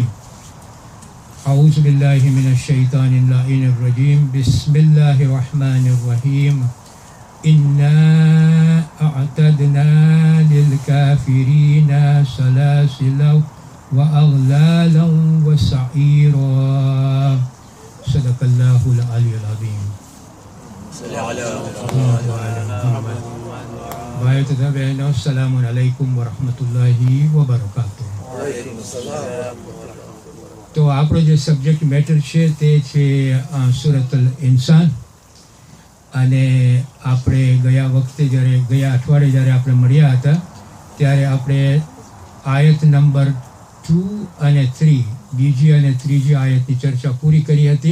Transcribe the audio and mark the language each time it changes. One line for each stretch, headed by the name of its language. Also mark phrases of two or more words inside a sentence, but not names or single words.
Arabic: أعوذ بالله من الشيطان اللعين الرجيم بسم الله الرحمن الرحيم إنا أعتدنا للكافرين سلاسل وأغلالا وسعيرا صدق الله العلي العظيم. السلام عليكم ورحمة الله وبركاته.
Gujarati: તો આપણો જે
English: subject matter
Gujarati: છે તે છે સૂરતુલ ઇન્સાન. અને આપણે ગયા અઠવાડિયે જ્યારે આપણે મળ્યા હતા ત્યારે આપણે આયત નંબર 2 અને 3 બીજી અને ત્રીજી આયતની ચર્ચા પૂરી કરી હતી.